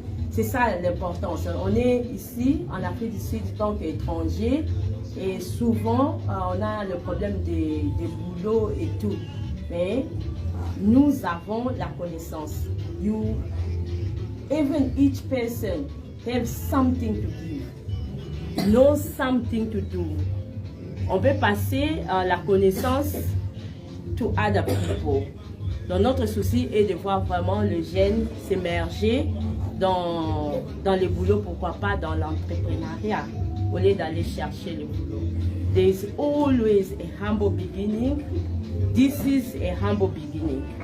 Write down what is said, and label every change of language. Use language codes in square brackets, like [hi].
[fr] C'est ça l'importance. On est ici en Afrique du Sud en tant qu'étranger et souvent on a le problème des boulots et tout. Mais nous avons la connaissance. [en] Even each person have something to give, know something to do. [fr] On peut passer la connaissance [en] to other people. [fr] Donc notre souci est de voir vraiment le jeune s'émerger dans les boulots, pourquoi pas dans l'entrepreneuriat, au lieu d'aller chercher le boulot. [en] There is always a humble beginning. This is a humble beginning.